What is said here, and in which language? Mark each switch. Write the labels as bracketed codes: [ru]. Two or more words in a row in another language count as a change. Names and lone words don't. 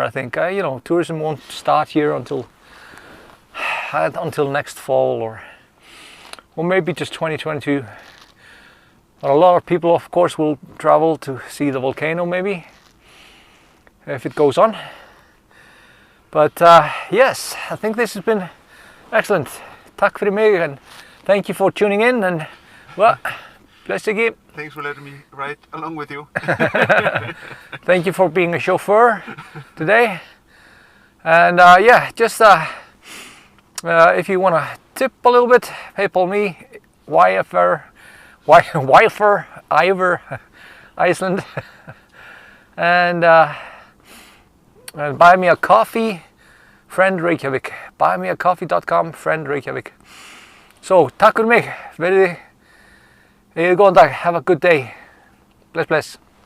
[en] I think you know, tourism won't start here until next fall, or maybe just 2022. But a lot of people, of course, will travel to see the volcano, maybe, if it goes on. But yes, I think this has been excellent. [is] Takk fyrir mig, [en] and thank you for tuning in, and well, bless you. Thanks for letting me ride along with you. Thank you for being a chauffeur today. And yeah, just if you want to tip a little bit, PayPal me, Ivor Iceland, and buy me a coffee, Friend Reykjavik. Buymeacoffee.com, Friend Reykjavik. So, [is] takk fyrir mig. Góðan dag. [en] Have a good day. [is] Bless, bless.